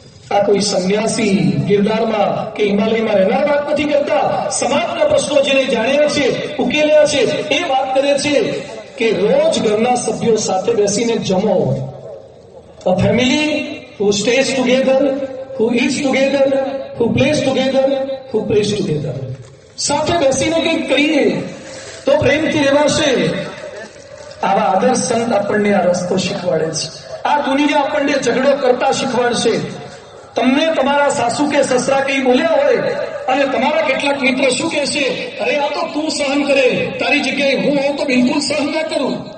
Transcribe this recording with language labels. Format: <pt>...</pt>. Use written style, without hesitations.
<gu>આ કોઈ સંન્યાસી ગિરનારમાં કે હિમાલયમાં રહેનાર વાત નથી કરતા. સમાજના પ્રશ્નો જેને જાણ્યા છે, ઉકેલ્યા છે, એ વાત કરે છે કે રોજ ઘરના સભ્યો સાથે બેસીને જમો.</gu> <en>A family who stays together who eats together, who plays together, who prays together.</en> <gu>સાથે બેસીને કંઈક કરીએ તો પ્રેમથી રહેવાશે. આવા આદર્શ સંત આપણને આ રસ્તો શીખવાડે છે. આ દુનિયા આપણને ઝઘડો કરતા શીખવાડશે. તમને તમારા સાસુ કે સસરા કઈ બોલ્યા હોય અને તમારા કેટલાક મિત્ર શું કહેશે, અરે આ તો તું સહન કરે, તારી જગ્યાએ હું હોઉં તો બિલકુલ સહન ના કરું.</gu>